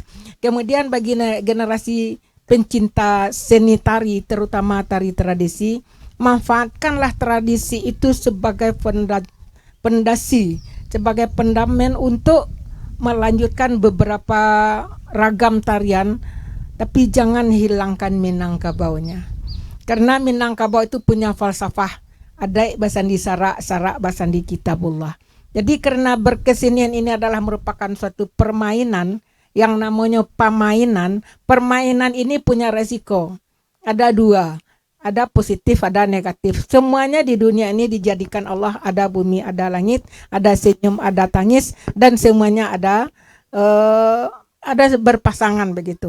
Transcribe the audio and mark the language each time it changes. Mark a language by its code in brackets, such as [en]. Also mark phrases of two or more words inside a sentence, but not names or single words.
[id] Kemudian bagi generasi pencinta seni tari, terutama tari tradisi, manfaatkanlah tradisi itu sebagai pondasi, sebagai pendamen untuk melanjutkan beberapa ragam tarian, tapi jangan hilangkan Minangkabaunya. Karena Minangkabau itu punya falsafah, [min] adai basandi sarak, sarak basandi kitabullah. [id] Jadi karena berkesenian ini adalah merupakan suatu permainan, yang namanya pemainan. Permainan ini punya resiko. Ada dua, ada positif, ada negatif. Semuanya di dunia ini dijadikan Allah, ada bumi, ada langit, ada senyum, ada tangis, dan semuanya ada berpasangan begitu.